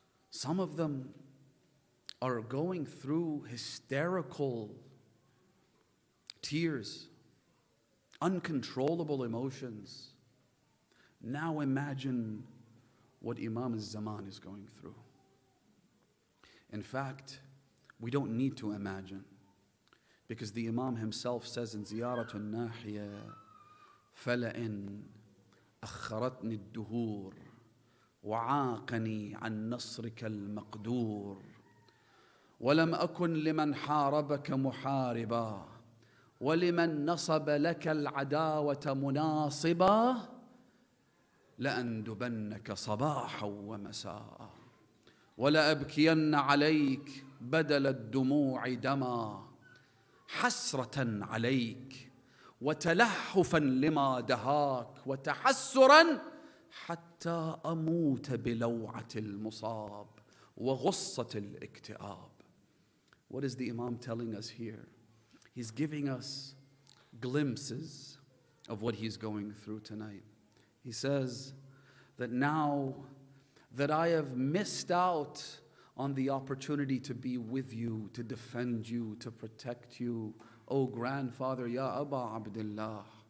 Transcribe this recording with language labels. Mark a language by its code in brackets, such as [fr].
[en] Some of them are going through hysterical tears, uncontrollable emotions. Now imagine what Imam al-Zaman is going through. In fact, we don't need to imagine, because the Imam himself says in Ziyaratul Nahiya, [ar] فَلَئِنْ أَخَّرَتْنِ الدُّهُورِ وعاقني عن نصرك المقدور ولم أكن لمن حاربك محاربا ولمن نصب لك العداوة مناصبا لأندبنك صباحا ومساء ولأبكين عليك بدل الدموع دما حسرة عليك وتلهفا لما دهاك وتحسرا حتى أموت بلوعة المصاب وغصة الاكتئاب. [en] What is the Imam telling us here? He's giving us glimpses of what he's going through tonight. He says that now that I have missed out on the opportunity to be with you, to defend you, to protect you, O grandfather, Ya Aba Abdullah.